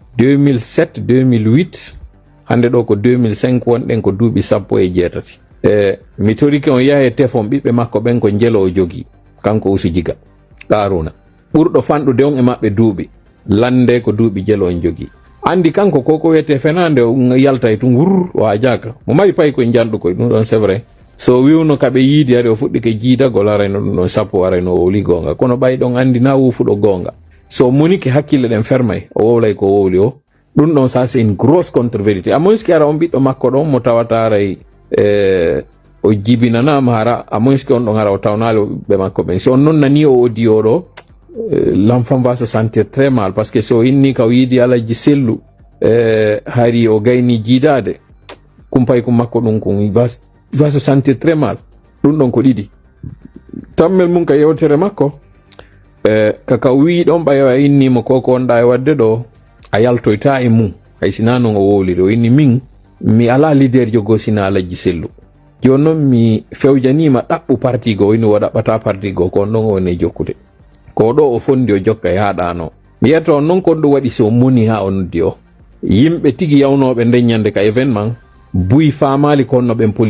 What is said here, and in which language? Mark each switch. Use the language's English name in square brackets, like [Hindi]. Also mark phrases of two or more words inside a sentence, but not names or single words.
[Fula] 2007 hande ɗo ko 2005 wonɗen ko duuɓi 18 mi torike on yaha e tefon ɓiɓɓe makko ɓen ko jelo o jogi kanko Usu Jiga Qaruna ɓurɗo fanɗude on e maɓɓe duuɓi lande ko duuɓi jelo on jogi andi kanko koko wiyete fenande yalta e tun wurr o ajaka mo mari pay koye janɗu koye ɗum ɗon [French] c'est vrai [Fula] so wiwno kaɓe yiidi ari o fuɗɗike jiidagol arayno ɗum ɗon sappo arayno o wowli gonga kono ɓay ɗon andi na wufuɗo gonga so monike hakkille ɗen fermay o wowlay ko wowli o ɗum ɗon [French] ça c'est une grosse contre-vérité à moins que [Fula] ara on ɓiɗɗo makko ɗon mo tawata aray o jibinanama hara [French] à moins que [Fula] on ɗon hara o tawnali ɓe makko ɓen si on noon nani o audio ɗo [French] l'enfant va se sentir très mal parce que [Fula] so inni ka o yiidi Alaji Sellu hari o gayni jiidade kumpay kum makko ɗum kon [French] va se sentir très mal [Fula] ɗum ɗon ko ɗiɗi tammel mum ka yewtere makko kaka wi ɗon ɓayo a innimo koko onɗa e wadde ɗo a yaltoyta e mum hay sina noon o wowliri o inni min mi ala leader jogo sina Alaji Sellu joni noon mi fewjanima ɗaɓɓu parti go inni wo ɗaɓɓata parti go ko on ɗon o woni jokkude ko ɗo o fondi o jokka e haɗano mi yiyata on noon kon ɗum waɗi so moni ha o noddi o yimɓe tigi yawnoɓe nden ñande ka événement buyi famali ko honno ɓen